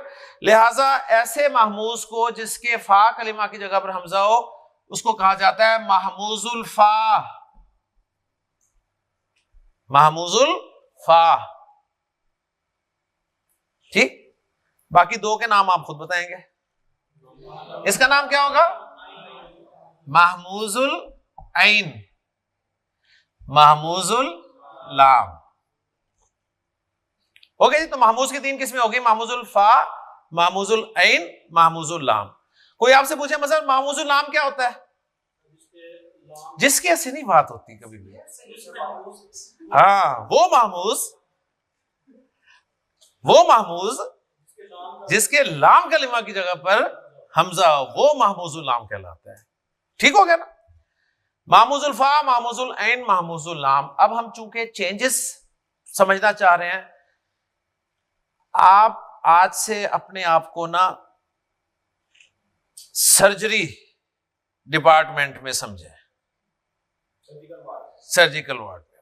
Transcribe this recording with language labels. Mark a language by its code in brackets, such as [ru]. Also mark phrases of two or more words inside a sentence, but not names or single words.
[hi] लिहाजा ऐसे महमूज को जिसके फा कलिमा की जगह पर हमजा हो, उसको कहा जाता है [ar] مهموز الفاء، مهموز الفاء. [hi] ठीक, बाकी 2 के नाम आप खुद बताएंगे। इसका नाम क्या होगा? [ar] مهموز العين، مهموز اللام. [hi] ओके जी, तो महमूज की 3 किस्में होगी, [ar] مهموز الفاء، مهموز العين، مهموز اللام. [hi] कोई आपसे पूछे मतलब [ar] مهموز اللام [hi] क्या होता है? जिसके ऐसे नहीं बात होती कभी भी। हाँ, वो महमूज जिसके लाम कलिमा की जगह पर हमजा, वो [ar] مهموز اللام [hi] कहलाता है। ठीक हो गया ना? [ar] مهموز الفاء، مهموز العين، مهموز اللام. [hi] अब हम चूंकि चेंजेस समझना चाह रहे हैं, आप आज से अपने आप को ना [en] surgery department [hi] में समझें, [en] surgical ward [hi] में।